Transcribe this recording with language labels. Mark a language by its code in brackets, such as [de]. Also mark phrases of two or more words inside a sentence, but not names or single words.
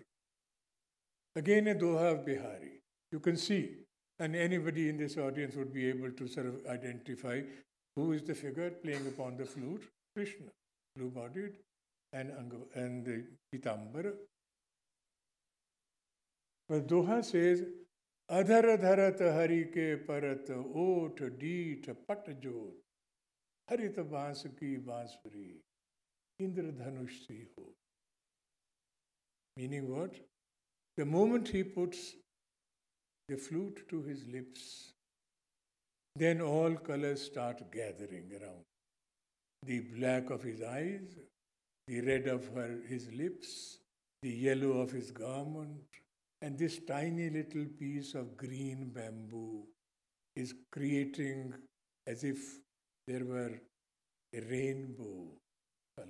[en] Again, a Doha of Bihari. You can see, and anybody in this audience would be able to sort of identify who is the figure playing upon the flute. Krishna, blue-bodied, and the Pitambara. But Doha says, [bra] Adhar dharat hari ke parat ot deet pat jot harit baans ki bansuri indra dhanush si ho. [en] Meaning what? The moment he puts the flute to his lips, then all colors start gathering around. The black of his eyes, the red of his lips, the yellow of his garment, and this tiny little piece of green bamboo is creating as if there were a rainbow color.